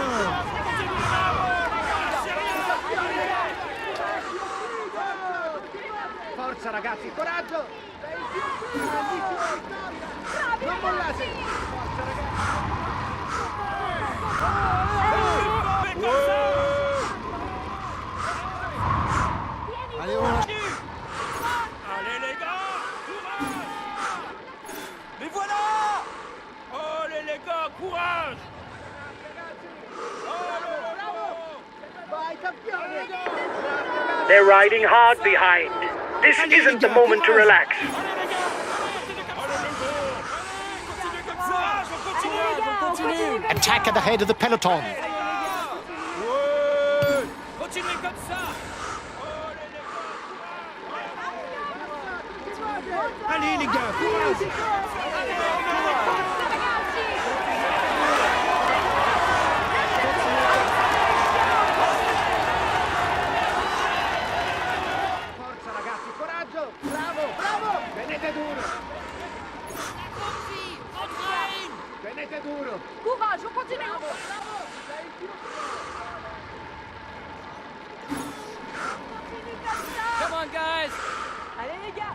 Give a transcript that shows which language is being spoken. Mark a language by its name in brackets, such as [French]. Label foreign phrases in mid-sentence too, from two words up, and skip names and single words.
[Italian] Forza ragazzi, coraggio! Non mollate! Forza ragazzi! [French] Allez les gars, courage! Mais voilà! Allez les gars, courage! [Italian] Vai campione! [English] They're riding hard behind. This isn't the moment to relax. Attack at the head of the peloton. [French] Continuez comme ça! Allez les gars, courage! [Italian] Forza ragazzi, coraggio! Bravo, bravo! Tenete duro! Tenete duro! [French] Courage, on continue. [English] Come on guys! [French] Allez les gars,